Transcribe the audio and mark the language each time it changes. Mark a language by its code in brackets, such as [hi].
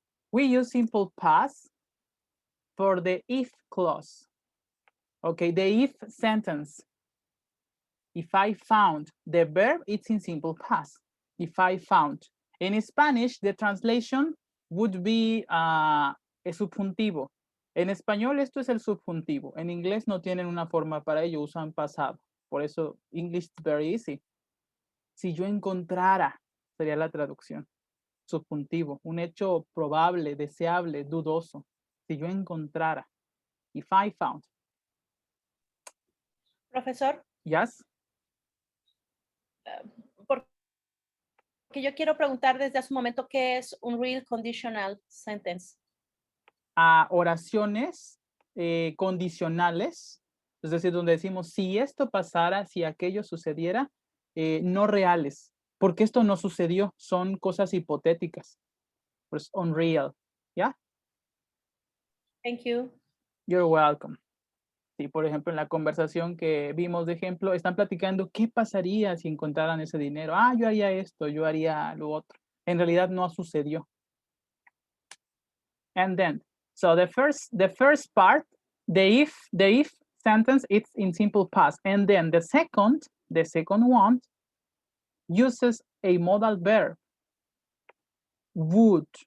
[en] We use simple past for the if clause. Okay, the if sentence. If I found, the verb, it's in simple past. If I found. In Spanish, the translation would be a subjuntivo. [es] En español esto es el subjuntivo. En inglés no tienen una forma para ello, usan pasado. Por eso, [en] English is very easy. [es] Si yo encontrara, sería la traducción. Subjuntivo, un hecho probable, deseable, dudoso. Si yo encontrara. [en] If I found. [es] Profesor. [en] Yes. [es] Porque yo quiero preguntar desde hace un momento qué es un real conditional sentence. A oraciones condicionales, es decir, donde decimos si esto pasara, si aquello sucediera, no reales, porque esto no sucedió, son cosas hipotéticas. Pues unreal, ¿ya? [en] Thank you. You're welcome. [es] Sí, por ejemplo, en la conversación que vimos de ejemplo, están platicando qué pasaría si encontraran ese dinero. Ah, yo haría esto, yo haría lo otro. En realidad no sucedió. [en] And then, so the first part, the if sentence, it's in simple past. And then the second one uses a modal verb. Would.